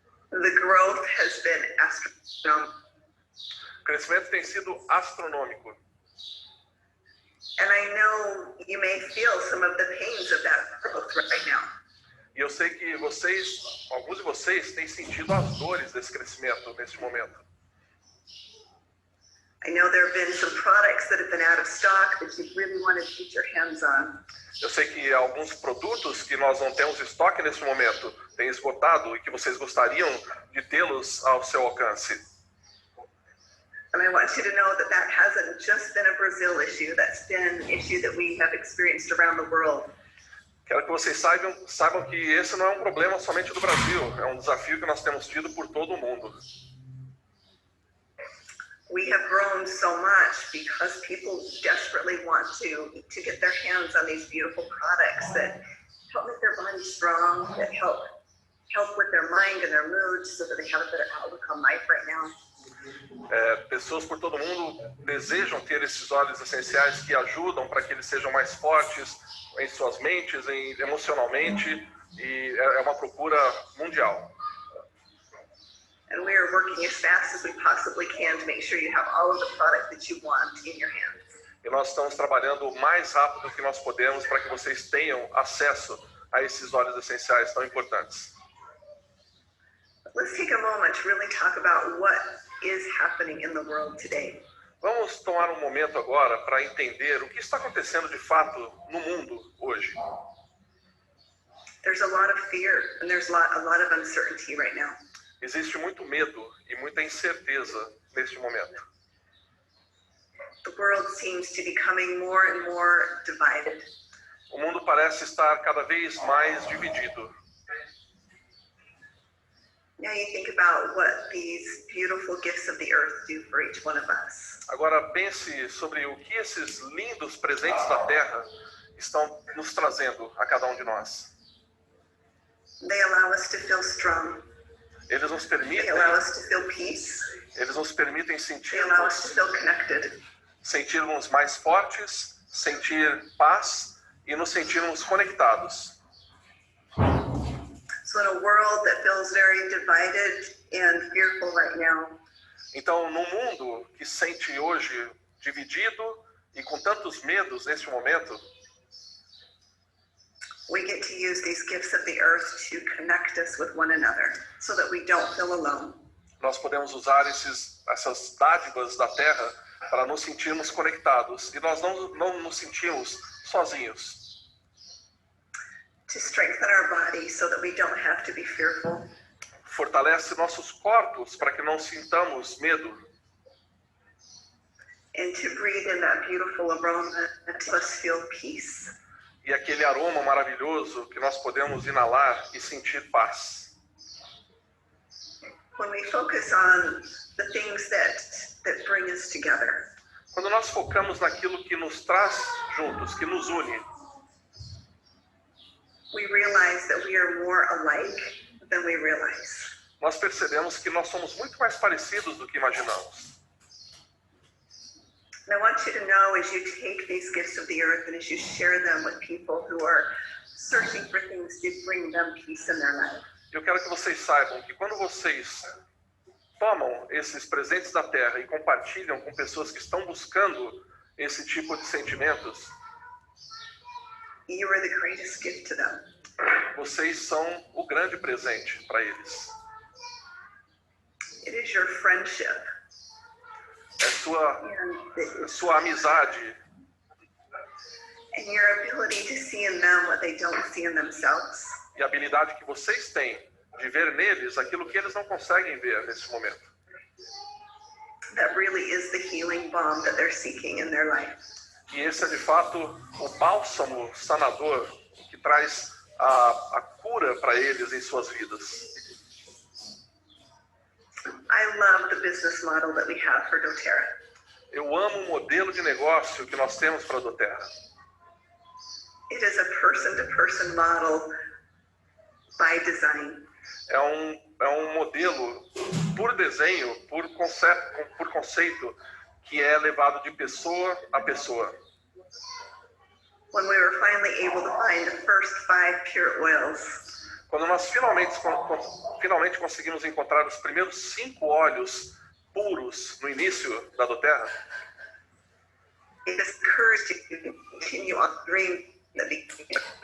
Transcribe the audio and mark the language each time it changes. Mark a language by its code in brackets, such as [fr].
[en] The growth has been astronomical. [pt] O crescimento tem sido astronômico. [en] And I know you may feel some of the pains of that growth right now. [pt] E eu sei que alguns de vocês têm sentido as dores desse crescimento neste momento. [en] I know there have been some products that have been out of stock that you really wanted to get your hands on. [pt] Eu sei que alguns produtos que nós não temos estoque neste momento têm esgotado e que vocês gostariam de tê-los ao seu alcance. [en] And I want you to know that that hasn't just been a Brazil issue. That's been an issue that we have experienced around the world. [pt] Quero que vocês saibam que esse não é um problema somente do Brasil. É um desafio que nós temos tido por todo o mundo. [en] We have grown so much because people desperately want to get their hands on these beautiful products that help make their body strong, that help with their mind and their moods so that they have a better outlook on life right now. [pt] Pessoas por todo mundo desejam ter esses óleos essenciais que ajudam para que eles sejam mais fortes em suas mentes, emocionalmente, e é uma procura mundial. [en] And we are working as fast as we possibly can to make sure you have all of the product that you want in your hands. [pt] E nós estamos trabalhando o mais rápido que nós podemos para que vocês tenham acesso a esses óleos essenciais tão importantes. [en] Let's take a moment to really talk about what is happening in the world today. [pt] Vamos tomar um momento agora para entender o que está acontecendo de fato no mundo hoje. [en] There's a lot of fear and there's a lot of uncertainty right now. [pt] Existe muito medo e muita incerteza neste momento. [en] The world seems to be becoming more and more divided. [pt] O mundo parece estar cada vez mais dividido. [en] Now you think about what these beautiful gifts of the earth do for each one of us. [pt] Agora pense sobre o que esses lindos presentes da terra estão nos trazendo a cada um de nós. [en] They allow us to feel strong. [pt] Eles nos [en] They [pt] permitem, [en] allow us to feel peace. [pt] eles nos permitem [en] They allow us to feel connected. [pt] sentirmos mais fortes, sentir paz e nos sentirmos conectados. [en] So in a world that feels very divided and fearful right now, [pt] Então, num mundo que sente hoje dividido e com tantos medos neste momento, [en] we get to use these gifts of the earth to connect us with one another so that we don't feel alone. [pt] nós podemos usar essas dádivas da terra para nos sentirmos conectados e nós não nos sentimos sozinhos. [en] To strengthen our body so that we don't have to be fearful. [pt] Fortalece nossos corpos para que não sintamos medo. [en] And to breathe in that beautiful aroma that lets us feel peace. [pt] E aquele aroma maravilhoso que nós podemos inalar e sentir paz. [en] When we focus on the things that bring us together, [pt] Quando nós focamos naquilo que nos traz juntos, que nos une, [en] we realize that we are more alike than we realize. [pt] nós percebemos que nós somos muito mais parecidos do que imaginamos. [en] And I want you to know, as you take these gifts of the earth and as you share them with people who are searching for things to bring them peace in their life, [pt] Eu quero que vocês saibam que quando vocês tomam esses presentes da terra e compartilham com pessoas que estão buscando esse tipo de sentimentos, [en] you are the greatest gift to them. [pt] vocês são o grande presente para eles. [en] It is your friendship [pt] É sua amizade [en] and your ability to see in them what they don't see in themselves. [pt] e a habilidade que vocês têm de ver neles aquilo que eles não conseguem ver nesse momento. [en] That really is the healing balm that they're seeking in their life. [pt] E esse é de fato o bálsamo sanador que traz a cura para eles em suas vidas. [en] I love the business model that we have for doTERRA. [pt] Eu amo o modelo de negócio que nós temos para a doTERRA. [en] It is a person-to-person model by design. [pt] É um modelo por desenho, por conceito, que é levado de pessoa a pessoa. [en] When we were finally able to find the first 5 pure oils, [pt] Quando nós finalmente conseguimos encontrar os primeiros 5 óleos puros no início da doTERRA, [en] it is courage to continue on the dream that became.